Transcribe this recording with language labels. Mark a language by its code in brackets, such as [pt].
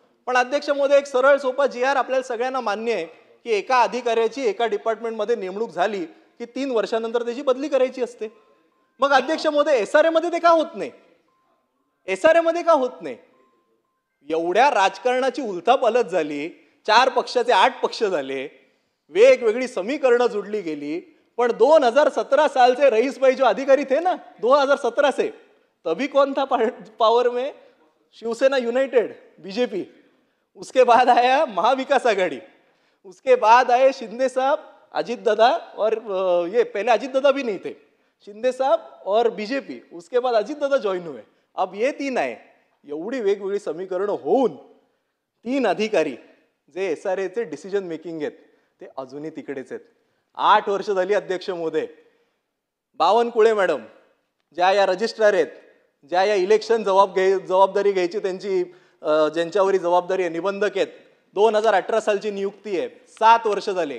[mr] पण अध्यक्ष महोदय, एक सरळ सोपा GR आपल्याला सगळ्यांना मान्य आहे की एका अधिकाऱ्याची एका डिपार्टमेंटमध्ये नेमणूक झाली की 3 वर्षानंतर त्याची बदली करायची असते. मग अध्यक्ष महोदय SRA मध्ये ते का होत नाही? SRA मध्ये का होत नाही? एवढ्या राजकारणाची उलथापालथ झाली, 4 पक्षाचे 8 पक्ष झाले, वेगवेगळी समीकरणं जुडली गेली. [hi] पण 2017 साल से रईस भाई जो अधिकारी थे ना, 2017 से, तभी कौन था पावर में? Shiv Sena United, BJP. उसके बाद आया महाविकास आघाड़ी, उसके बाद आए शिंदे साहब, अजीत दादा, और ये पहले अजीत दादा भी नहीं थे, शिंदे साहब और बीजेपी, उसके बाद अजीत दादा ज्वाइन हुए, अब ये 3 आए. [mr] एवढी वेगवेगळी समीकरणं होऊन 3 अधिकारी जे SRAचे डिसिजन मेकिंग आहेत ते अजूनही तिकडेच आहेत. 8 वर्ष झाली अध्यक्ष महोदय. बावनकुळे मॅडम ज्या या रजिस्ट्रार आहेत, ज्या या इलेक्शन जबाबदारी घ्यायची त्यांची ज्यांच्यावरी जबाबदारी आहे, निबंधक आहेत, 2018 सालची नियुक्ती आहे, 7 वर्ष झाले.